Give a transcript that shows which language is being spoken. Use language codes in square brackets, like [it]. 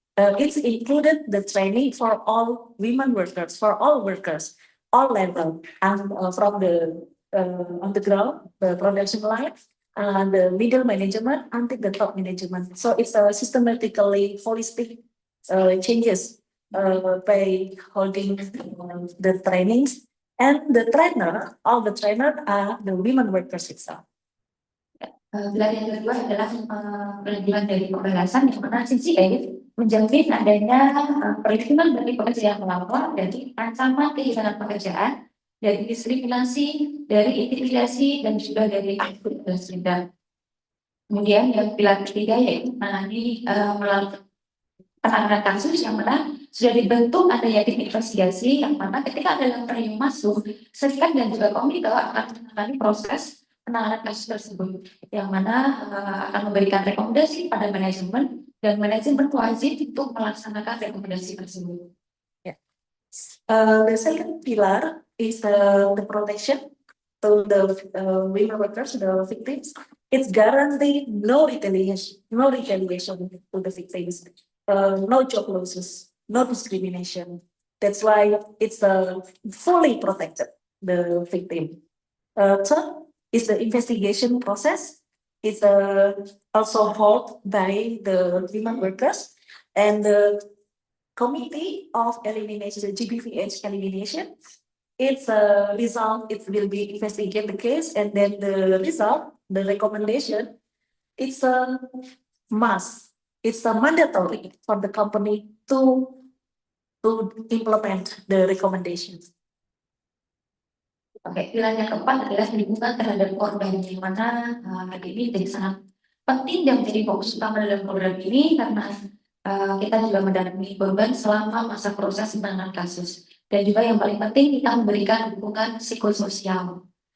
[en] It's included the training for all women workers, for all workers, all level, and from the on the ground, the production line, the middle management until the top management. So it's a systematically holistic changes by holding the trainings, and the trainer, all the trainer are the women workers itself. [id] Pilar yang kedua adalah perlindungan dari pembalasan, yang mana CCA menjamin adanya perlindungan bagi pekerja yang melapor dari ancaman kehilangan pekerjaan, dari diskriminasi, dari intimidasi, dan juga dari balas dendam. Kemudian yang pilar ketiga yaitu menangani melalui penanganan kasus, yang mana sudah dibentuk adanya tim investigasi, yang mana ketika ada laporan yang masuk, serikat dan juga komite akan menangani proses penanganan kasus tersebut, yang mana akan memberikan rekomendasi pada manajemen, dan manajemen wajib untuk melaksanakan rekomendasi tersebut. [en] The second pillar is the protection to the women workers, the victims. It's guaranteed no retaliation to the victims, no job losses, no discrimination. That's why it's fully protected, the victim. Third is the investigation process. It's also held by the women workers, and the Committee of Elimination, GBVH elimination. Its result, it will be investigate the case, and then the result, the recommendation, it's a must. It's a mandatory for the company to implement the recommendations. [id] Oke, pilar yang keempat adalah perlindungan terhadap korban, di mana ini jadi sangat penting dan menjadi fokus utama dalam program ini, karena kita juga mendampingi korban selama masa proses penanganan kasus, dan juga yang paling penting kita memberikan dukungan psikososial.